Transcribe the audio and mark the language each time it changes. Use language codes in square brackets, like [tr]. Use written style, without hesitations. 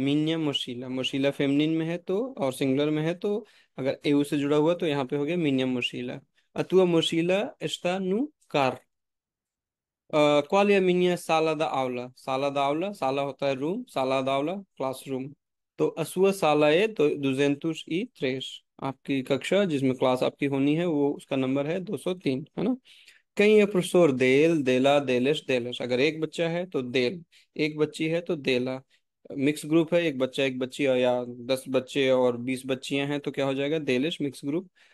[pt] minha mochila, [hi] mochila feminine में है तो, और सिंगुलर में है तो, अगर एऊ से जुड़ा हुआ तो यहाँ पे हो गया minha mochila। [pt] a tua mochila está no carro। qual é a minha sala da aula? Sala da aula, sala [hi] होता है room, [pt] sala da aula क्लासरूम। तो a sua sala é 203। [hi] आपकी कक्षा जिसमें क्लास आपकी होनी है, वो उसका नंबर है 203, है ना। कहीं ये प्रोफेसर [pt] देल देला देलेश देलेश। [hi] अगर एक बच्चा है तो देल, एक बच्ची है तो देला। मिक्स ग्रुप है, एक बच्चा एक बच्ची, और या 10 बच्चे और 20 बच्चियां हैं तो क्या हो जाएगा? [pt] देलिश [hi] मिक्स ग्रुप।